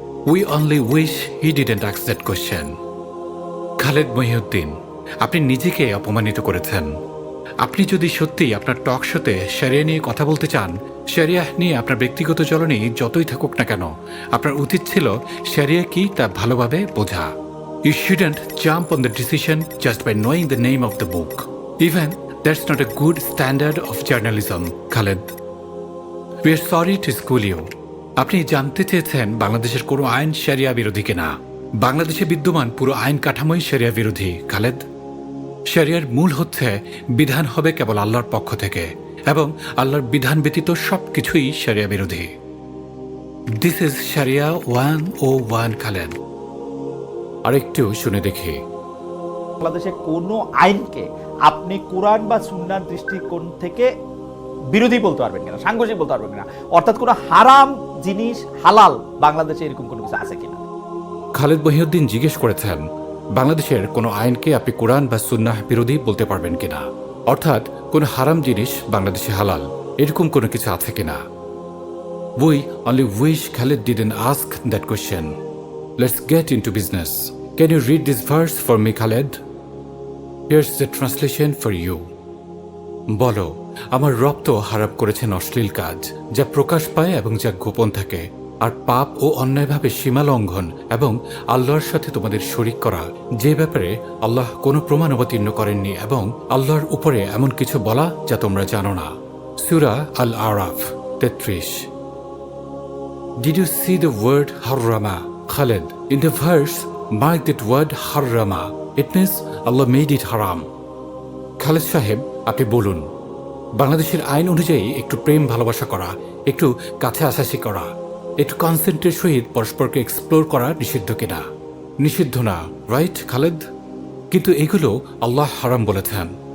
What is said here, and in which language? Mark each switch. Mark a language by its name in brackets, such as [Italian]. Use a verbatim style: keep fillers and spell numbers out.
[English] We only wish he didn't ask that question. Khaled Mohiuddin, [Bangla] আপনি নিজেকে অপমানিত করেছেন। আপনি যদি সত্যি আপনার টক শোতে শরিয়া নিয়ে কথা বলতে চান, শরিয়া নিয়ে আপনার ব্যক্তিগত চলনী যতই থাকুক না কেন, আপনার উচিত ছিল শরিয়া কি তা ভালোভাবে বোঝা। [English] You shouldn't jump on the decision just by knowing the name of the book. Even that's not a good standard of journalism, Khaled. We are sorry to school you. [Bangla] আপনি জানতে চেয়েছেন বাংলাদেশের কোনো আইন শরিয়া বিরোধী কিনা। বাংলাদেশে বিদ্যমান পুরো আইন কাঠামোই শরিয়া বিরোধী, খালেদ। শরিয়ার মূল হচ্ছে বিধান হবে কেবল আল্লাহর পক্ষ থেকে, এবং আল্লাহর বিধান ব্যতীত সব কিছুই শরিয়া বিরোধী। [English] This is sharia one o one, Khaled. [Bangla] আরেকটু শুনে দেখি। বাংলাদেশে কোনো আইনকে আপনি কোরআন বা সুন্নার দৃষ্টিকোণ থেকে বিরোধী বলতে পারবেন কিনা, সাংঘর্ষিক বলতে পারবেন কিনা, অর্থাৎ কোনো হারাম জিনিস হালাল বাংলাদেশে এরকম কোনো কিছু আছে কিনা। খালেদ মহিউদ্দিন জিজ্ঞেস করেছেন বাংলাদেশের কোনো আইনকে আপনি কোরআন বা সুন্নাহ বিরোধী বলতে পারবেন কিনা, অর্থাৎ কোনো হারাম জিনিস বাংলাদেশে হালাল এরকম কোনো কিছু আছে কিনা। [English] We only wish Khaled didn't ask that question. Let's get into business. Can you read this verse for me, Khaled? Here's the translation for you. [Bangla] বলো, আমার রব তো হারাম করেছেন অশ্লীল কাজ যা প্রকাশ পায় এবং যা গোপন থাকে, আর পাপ ও অন্যায়ভাবে সীমা লঙ্ঘন এবং আল্লাহর সাথে তোমাদের শরিক করা, যে ব্যাপারে আল্লাহ কোনো প্রমাণ অবতীর্ণ করেননি, এবং আল্লাহর উপরে এমন কিছু বলা যা তোমরা জানো না। সূরা আল আরাফ তেত্রিশ। [English] Did you see the word harrama? Khaled, in the verse, mark that word harrama. It means Allah made it haram. [Bangla] Khaled Sahib, আপনি বলুন বাংলাদেশের আইন অনুযায়ী একটু প্রেম ভালোবাসা করা, একটু কাছে আসাসি করা, একটু কনসেন্টের সহিত পরস্পরকে এক্সপ্লোর করা নিষিদ্ধ কিনা? নিষিদ্ধ না, রাইট খালেদ? কিন্তু এগুলো আল্লাহ হারাম বলেছেন।